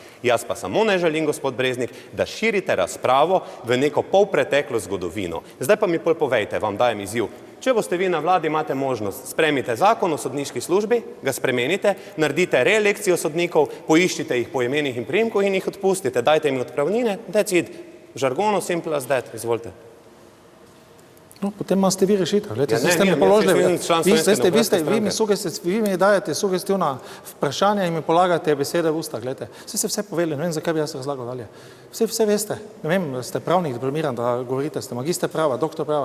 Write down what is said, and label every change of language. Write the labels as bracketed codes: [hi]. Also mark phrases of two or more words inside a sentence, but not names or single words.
[sl] Jaz pa samo ne želim, gospod Breznik, da širite razpravo v neko polpreteklo zgodovino. Zdaj pa mi povejte, vam dajem izziv, Če boste vi na vladi, imate možnost, spremite zakon o sodniški službi, ga spremenite, naredite reelekcijo sodnikov, poiščite jih po imenih in priimkov in jih odpustite, dajte jim odpravnine, [en] that's it. [sl] V žargonu [en] simple as that, [sl] izvolite. No, potem imate vi rešitev. Glede, Ja, ne, ste mi nimam, položili, jaz sem član Slovenske demokratske stranke. vi mi dajete sugestivna vprašanja in mi polagate besede v usta. Glede, ste vse povedali, ne vem, zakaj bi jaz razlagal dalje. Vse veste, ne vem, ste pravnik diplomiran, da govorite, ste magister prava, doktor prava.